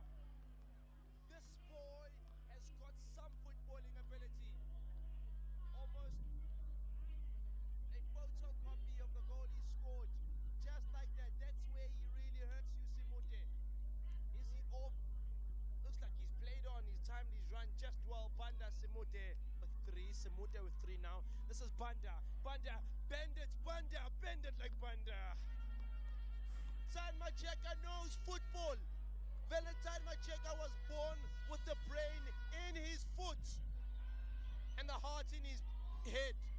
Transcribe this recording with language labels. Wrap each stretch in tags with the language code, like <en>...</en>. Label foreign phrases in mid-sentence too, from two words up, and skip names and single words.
<en>This boy has got some footballing ability. Almost a photocopy of the goal he scored. Just like that. That's where he really hurts you, Simute. Is he off? Looks like he's played on. He's timed his run just well. Banda Simute. Simute with 3 now. This is Banda. Banda, bend it, Banda, bend it like Banda. Valentine Macheka knows football. Valentine Macheka was born with the brain in his foot and the heart in his head.</en>